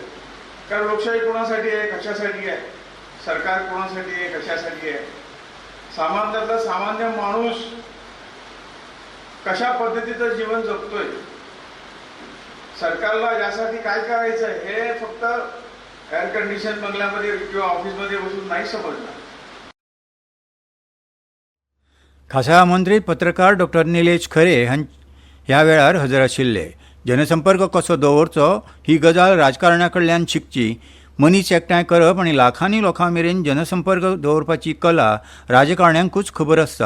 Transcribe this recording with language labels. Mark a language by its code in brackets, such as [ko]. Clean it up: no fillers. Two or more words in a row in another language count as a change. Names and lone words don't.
[mr] कारण लोकशाही कोणासाठी आहे, कशासाठी आहे, सरकार कोणासाठी आहे, कशासाठी आहे, सामान्यातला सामान्य माणूस कशा पद्धतीचं जीवन जगतोय, सरकारला यासाठी काय करायचं आहे हे फक्त [en] air condition [mr] बंगल्यामध्ये किंवा ऑफिसमध्ये बसून नाही समजणार. [kok] खासा मंत्री पत्रकार डॉक्टर निलेश खरे ह्या वेळार हजर आशिल्ले. जनसंपर्क कसो दवरचो ही गजाल राजकारण्या कडल्यान शिकची. मनीस एकठांय करप आनी लाखांनी लोकां मेरेन जनसंपर्क दवरपाची कला राजकारण्यांकूच खबर आसता.